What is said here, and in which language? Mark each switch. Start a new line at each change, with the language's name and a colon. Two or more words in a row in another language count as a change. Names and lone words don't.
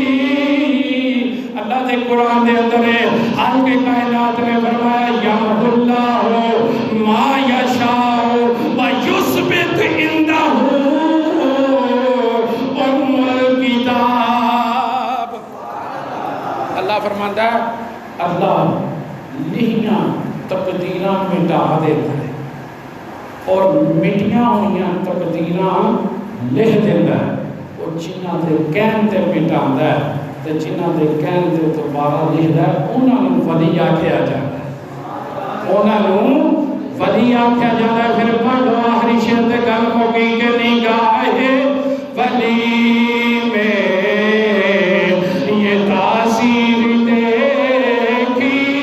Punjabi: اللہ دے قرآن دے اندر ہے، حال کے کائنات میں فرمایا
Arabic: یمحو اللہ ما یشاء ویثبت عندہ
Urdu: فرماتا ہے اللہ
Punjabi: لکھیاں تقدیراں
Urdu: مٹا دیتا ہے اور مٹیاں ہوئیاں تقدیراں لکھ دیتا ہے،
Punjabi: اور جنہاں دے کہن تے مٹاتا ہے تے جنہاں دے کہن تے دوبارہ لکھدا ہے انہاں نوں ولی آکھیا جاتا ہے، انہاں نوں ولی آکھیا جاتا ہے۔
Urdu: پھر پڑھو آخری شعر
Punjabi: تے گل ہو گئی
Urdu: کہ نگاہ ولی میں یہ تاثیر دیکھی،